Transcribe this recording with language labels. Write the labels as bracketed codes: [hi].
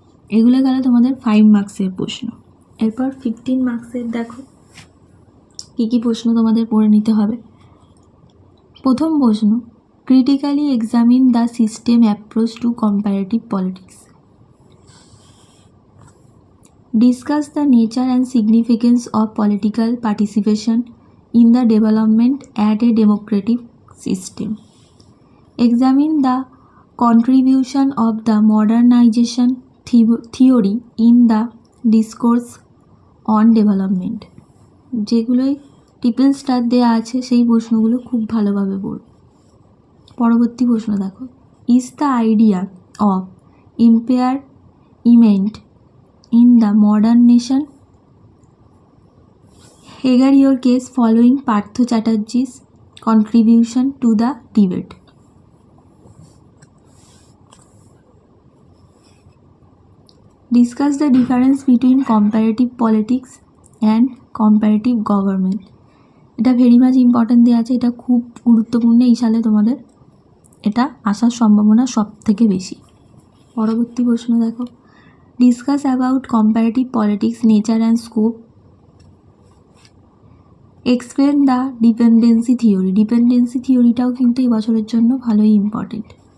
[bn] এগুলো গেল তোমাদের 5 মার্কসের প্রশ্ন। এরপর 15 মার্কসের দেখো কী কী প্রশ্ন তোমাদের পড়ে নিতে হবে। [en] প্রথম প্রশ্ন, critically examine the system approach to comparative politics. Discuss the nature and significance of political participation in the development at a democratic system. Examine the contribution of the modernization theory in the discourse on development. [bn] যেগুলোই triple star দেওয়া আছে সেই প্রশ্নগুলো খুব ভালোভাবে পড়ো। পরবর্তী প্রশ্ন দেখো, [en] Is the idea of impairment in the modern nation. Figure your case following Partho Chatterjee's contribution to the debate. Discuss the difference between comparative politics and comparative government. [bn] এটা [en] very much important [bn] দেওয়া আছে, এটা খুব গুরুত্বপূর্ণ। এই সালে তোমাদের এটা আসার সম্ভাবনা সব থেকে বেশি। পরবর্তী প্রশ্ন দেখো, [en] Discuss about comparative politics nature and scope. Explain the dependency theory. [bn] Dependency থিওরিটাও কিন্তু এই বছরের জন্য ভালোই ইম্পর্টেন্ট।